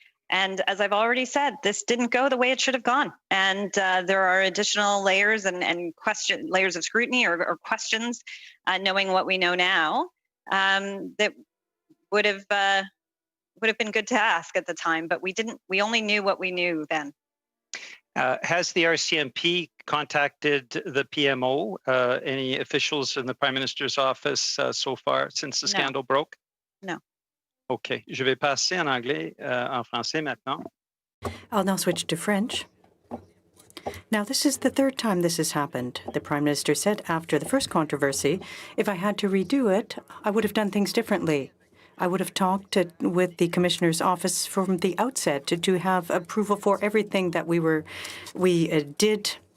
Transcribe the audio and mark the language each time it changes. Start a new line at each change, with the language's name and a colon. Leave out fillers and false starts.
English: And as I've already said, this didn't go the way it should have gone. And there are additional layers and layers of scrutiny or questions, knowing what we know now, that would have been good to ask at the time, but we didn't. We only knew what we knew then. Has the RCMP contacted the PMO, any officials in the Prime Minister's office so far since the scandal broke? No. OK.
French: Je vais passer en anglais, en français maintenant.
English: I'll now switch to French. Now, this is the third time this has happened. The Prime Minister said after the first controversy, if I had to redo it, I would have done things differently. I would have talked with the Commissioner's office from the outset to have approval for everything that we did.